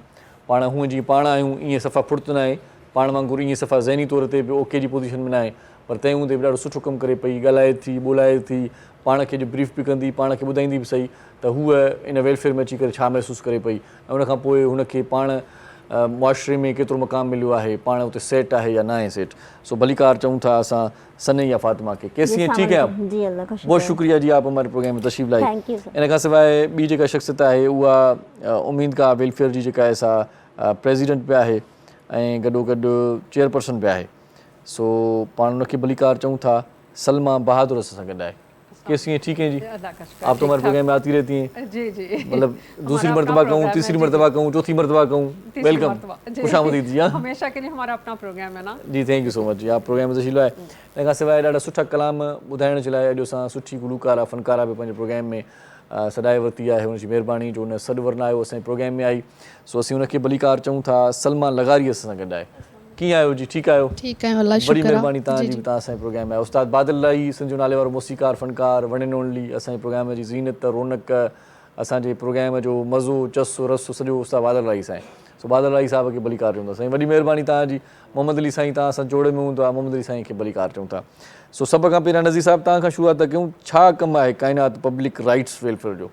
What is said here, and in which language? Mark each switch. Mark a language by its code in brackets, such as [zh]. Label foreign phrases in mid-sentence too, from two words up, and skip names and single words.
[sd] पाण हूअं जीअं पाण आहियूं ईअं सफ़ा फुर्त न आहे, पाण वांगुरु ईअं सफ़ा ज़हनी तौर ते बि ओके जी पोज़ीशन में न आहे, पर तंहिं हूंदे बि ॾाढो सुठो कमु करे पई, ॻाल्हाए थी, ॿोलाए थी, पाण खे ब्रीफ बि कंदी, पाण खे ॿुधाईंदी बि सही त हूअ इन वेलफेयर में अची करे छा महसूसु करे पई ऐं उनखां पोइ हुनखे पाण मुआशरे में केतिरो मक़ाम मिलियो आहे, पाण उते सेट आहे या न आहे सेट। सो भलीकार चऊं था असां सनैया फातिमा के। [ur] کیسی ہیں، ٹھیک ہے آپ? جی اللہ کا شکر. بہت شکریہ جی، آپ ہمارے پروگرام میں تشریف لائی. [en] thank you sir. [sd] इन खां सवाइ ॿी जेका शख़्सियत आहे उहा उम्मीद का वेलफेयर जी जेका आहे सा प्रेसिडेंट बि आहे ऐं गॾोगॾु चेयरपर्सन बि आहे। सो पाण उनखे भलीकार चऊं था, सलमा बहादुर असां सां गॾु आहे। [ur] کیسی ہیں، ٹھیک ہیں جی? آپ تو ہمارے پروگرام میں آتی رہتی ہیں. جی جی, مطلب دوسری مرتبہ کہوں، تیسری مرتبہ کہوں، چوتھی مرتبہ کہوں، ویلکم، خوش آمدید جی. ہاں, ہمیشہ کے لیے ہمارا اپنا پروگرام ہے نا جی, [en] thank you so much [ur] جی، آپ پروگرام میں تشریف لائے. [sd] इन खां सवाइ ॾाढा सुठा कलाम ॿुधाइण जे लाइ अॼु असां सुठी गुलूकार फ़नकारा बि पंहिंजे प्रोग्राम में सॾाए वरिती आहे, हुनजी महिरबानी जो हुन सॾु वरना आयो असांजे प्रोग्राम में आई। सो असीं हुनखे भलीकार चऊं था। सलमा लगारी असां सां गॾु आहे। कीअं आहियो जी, ठीकु आहियो? [ur] ٹھیک ہے، اللہ بڑی شکر ہے. [sd] महिरबानी तव्हांजी, तव्हां असांजे प्रोग्राम में आहियो। उस्ताद बादल लाई सिंध जो नाले वारो मौसीकार फ़नकार, [en] one and only, [sd] असांजे प्रोग्राम जी ज़ीनत, रौनक, असांजे प्रोग्राम जो मज़ो, चस्सो रसो सॼो उस्ताद बादल लाई साईं। सो बादल लाई साहिब खे भलीकार चऊं था साईं, वॾी महिरबानी तव्हांजी। मोहम्मद अली साईं तव्हां सां जोड़े में हूंदो आहे, मोहम्मद अली साईं खे भलीकार चऊं था। सो सभ खां पहिरियां नज़ीर साहिबु तव्हां खां शुरूआत कयूं, छा कमु आहे काइनात पब्लिक राइट्स वेलफेयर जो?